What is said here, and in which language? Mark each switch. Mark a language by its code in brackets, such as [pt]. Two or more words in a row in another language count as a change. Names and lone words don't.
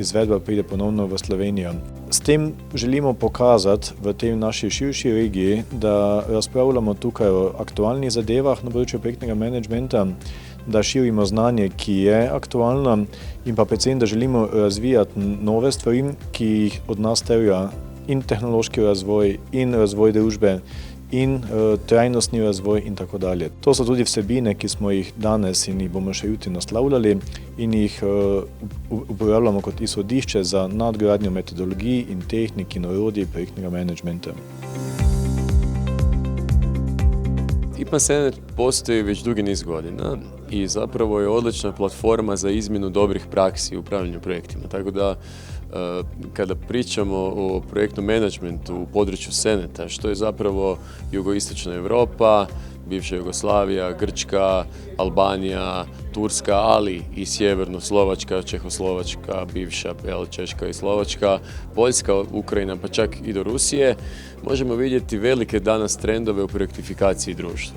[sl] izvedba pride ponovno v Slovenijo. S tem želimo pokazati v tej naši širši regiji, da razpravljamo tukaj o aktualnih zadevah na področju projektnega menedžmenta, da širimo znanje, ki je aktualno in pa predvsem, da želimo razvijati nove stvari, ki jih od nas terja in tehnološki razvoj, in razvoj družbe, in trajnostni razvoj in tako dalje. To so tudi vsebine, ki smo jih danes in jih bomo še jutri naslavljali in jih uporabljamo kot izhodišče za nadgradnjo metodologij in tehnik in orodij projektnega menedžmenta. [hr] IPMA Senet postoji već dugi niz godina i zapravo je odlična platforma za izmjenu dobrih praksi u upravljanju projektima. Tako da kada pričamo o projektnom menadžmentu u području Seneta, što je zapravo jugoistočna Europa, bivša Jugoslavija, Grčka, Albanija, Turska, ali i sjeverno Slovačka, Čehoslovačka, bivša Češka i Slovačka, Poljska, Ukrajina, pa čak i do Rusije, možemo vidjeti velike danas trendove u projektifikaciji društva.